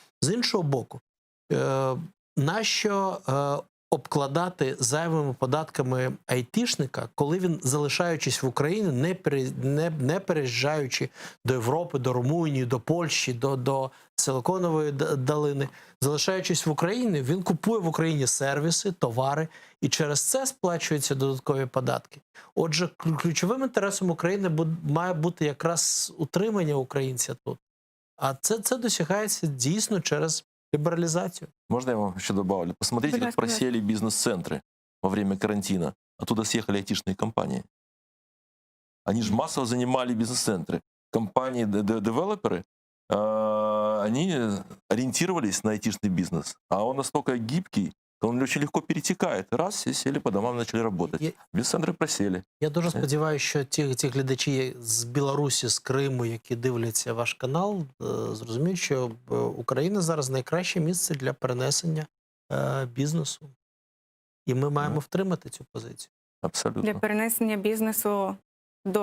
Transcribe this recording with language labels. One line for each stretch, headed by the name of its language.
Ukrainian: З іншого боку, нащо обкладати зайвими податками айтішника, коли він, залишаючись в Україні, не переїжджаючи до Європи, до Румунії, до Польщі, до Силиконової долини, залишаючись в Україні, він купує в Україні сервіси, товари, і через це сплачуються додаткові податки. Отже, ключовим інтересом України має бути якраз утримання українця тут. А це досягається дійсно через либерализацию.
Russian: Можно я вам еще добавлю? Посмотрите, как просели бизнес-центры во время карантина. Оттуда съехали айтишные компании. Они же массово занимали бизнес-центры. Компании-девелоперы, они ориентировались на айтишный бизнес. А он настолько гибкий, он очень легко перетекает. Раз, все сели по домам, начали работать. Бизнес-центры просели.
Ukrainian: Я дуже сподіваюся, що ті глядачі з Білорусі, з Криму, які дивляться ваш канал, зрозуміють, що Україна зараз найкраще місце для перенесення бізнесу. І ми маємо втримати цю позицію. Абсолютно. Для перенесення бізнесу до